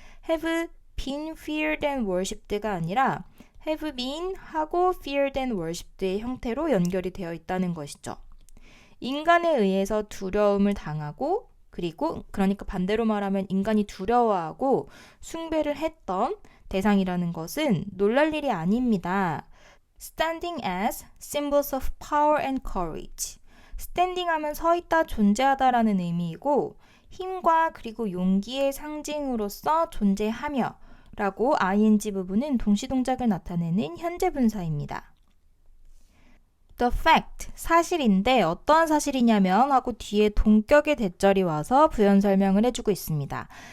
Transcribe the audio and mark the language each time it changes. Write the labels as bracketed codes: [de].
[ko] have been feared and worshipped 가 아니라 have been 하고 feared and worshipped 의 형태로 연결이 되어 있다는 것이죠. 인간에 의해서 두려움을 당하고 그리고 그러니까 반대로 말하면 인간이 두려워하고 숭배를 했던 대상이라는 것은 놀랄 일이 아닙니다. [en] Standing as symbols of power and courage. [ko] standing 하면 서 있다, 존재하다 라는 의미이고 힘과 그리고 용기의 상징으로서 존재하며 라고 ing 부분은 동시동작을 나타내는 현재 분사입니다. The fact, 사실인데 어떠한 사실이냐면 하고 뒤에 동격의 대절이 와서 부연 설명을 해주고 있습니다.